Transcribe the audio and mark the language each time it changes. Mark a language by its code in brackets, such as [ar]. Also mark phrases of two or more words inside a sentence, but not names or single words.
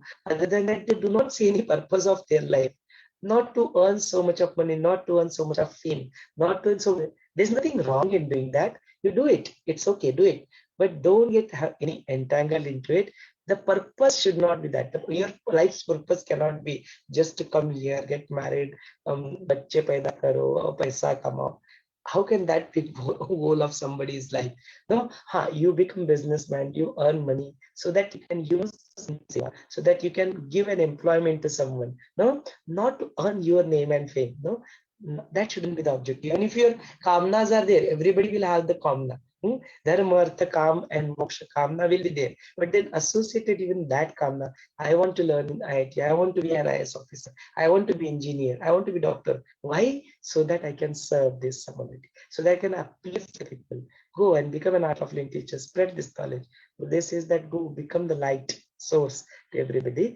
[en] Other than that, they do not see any purpose of their life. Not to earn so much of money, not to earn so much of fame, not to earn so. There's nothing wrong in doing that. You do it. It's okay. Do it. But don't get any entangled into it. The purpose should not be that. Your life's purpose cannot be just to come here, get married, [hi] बच्चे पैदा करो, पैसा कमाओ. [en] How can that be goal of somebody's life? No, you become businessman, you earn money so that you can use, so that you can give an employment to someone. No, not to earn your name and fame. No, that shouldn't be the objective. Even if your kamnas are there, everybody will have the kamna. Dharma, artha, kam, and moksha. Kamna will be there. But then associated even that kamna, I want to learn in IIT, I want to be an IS officer, I want to be engineer, I want to be doctor. Why? So that I can serve this community, so that I can uplift the people. Go and become an art of living teacher, spread this knowledge. This is that go become the light source to everybody.